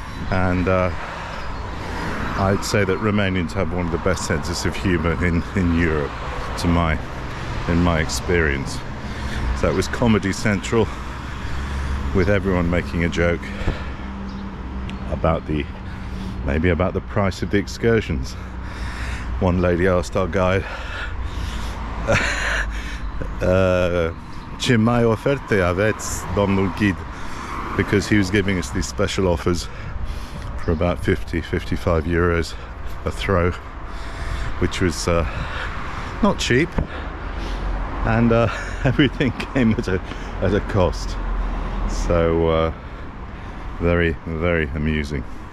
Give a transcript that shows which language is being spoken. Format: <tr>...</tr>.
<en>And I'd say that Romanians have one of the best senses of humour in Europe, in my experience. So it was Comedy Central, with everyone making a joke about maybe about the price of the excursions.</en> <ro>One lady asked our guide, "Ce mai oferte aveți, domnul ghid?"</ro> <en>because he was giving us these special offers for about 50-55 euros a throw, which was not cheap, and everything came at a cost. So very, very amusing.</en>